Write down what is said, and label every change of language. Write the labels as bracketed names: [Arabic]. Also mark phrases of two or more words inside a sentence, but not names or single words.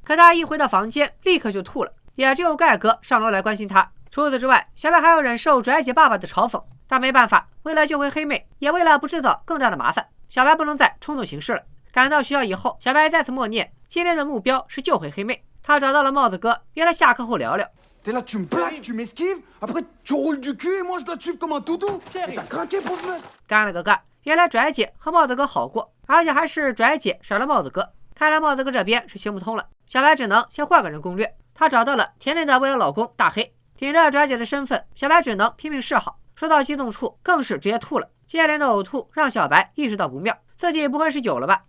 [Chinese] 可他一回到房间，立刻就吐了。也只有盖哥上楼来关心他。除此之外，小白还要忍受拽姐爸爸的嘲讽。但没办法，为了救回黑妹，也为了不制造更大的麻烦，小白不能再冲动行事了。赶到学校以后，小白再次默念，今天的目标是救回黑妹。他找到了帽子哥，约了下课后聊聊。 [French] T'es là, tu me plaques, tu m'esquives, après tu roules du cul et moi je dois te suivre comme un toutou. T'as craqué, pauvre meuf. [Chinese] 干了个干！原来拽姐和帽子哥好过，而且还是拽姐甩了帽子哥。看来帽子哥这边是行不通了，小白只能先换个人攻略。他找到了甜甜的未来老公大黑，顶着拽姐的身份，小白只能拼命示好。说到激动处，更是直接吐了。接连的呕吐让小白意识到不妙，自己不会是有了吧？